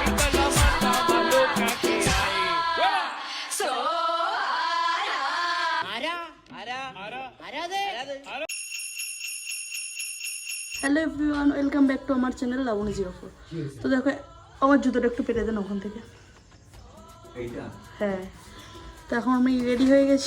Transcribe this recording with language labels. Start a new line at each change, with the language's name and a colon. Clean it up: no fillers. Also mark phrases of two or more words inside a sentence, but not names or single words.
Spanish: Esta es la banda más loca que hay.
English: Hello everyone, welcome back to আমার চ্যানেল লাবণী04।
Bangla: তো দেখো আমার জুতোটা একটু পেরে দেন ওখান থেকে। হ্যাঁ, তো এখন আমি রেডি হয়ে গেছি।